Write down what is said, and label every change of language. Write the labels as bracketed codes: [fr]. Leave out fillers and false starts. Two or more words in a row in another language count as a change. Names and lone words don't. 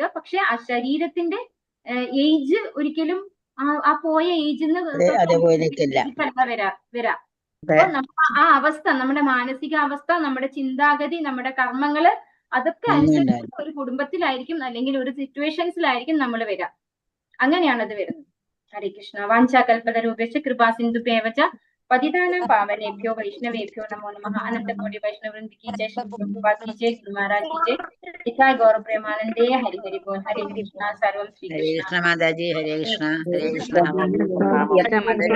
[ml] പക്ഷെ ആ ശരീരത്തിന്റെ ഏജ് ഒരിക്കലും ആ പോയ ഏജിന്ന് വരാ. അപ്പൊ നമ്മൾ ആ അവസ്ഥ, നമ്മുടെ മാനസികാവസ്ഥ, നമ്മുടെ ചിന്താഗതി, നമ്മുടെ കർമ്മങ്ങള് അതൊക്കെ അനുസരിച്ച് ഒരു കുടുംബത്തിലായിരിക്കും അല്ലെങ്കിൽ ഒരു സിറ്റുവേഷൻസിലായിരിക്കും നമ്മൾ വരാം. അങ്ങനെയാണ് അത് വരുന്നത്. ഹരേ കൃഷ്ണ. [sa] വാഞ്ചാകൽപതരൂപേക്ഷ കൃപാ സിന്ധുഭ്യേവച പതിതാനാം പാവനേഭ്യോ വൈഷ്ണവേഭ്യോ നമോ നമഃ. [hi] അനന്തകോടി വൈഷ്ണവവൃന്ദ की जय, श्री प्रभुपाद की जय, गुरु महाराज की जय, निताय गौर प्रेमानंदे हरि हरि बोल. हरे कृष्णा. सर्वं श्री हरे कृष्ण. कृष्ण माताजी, हरे कृष्ण, हरे कृष्ण.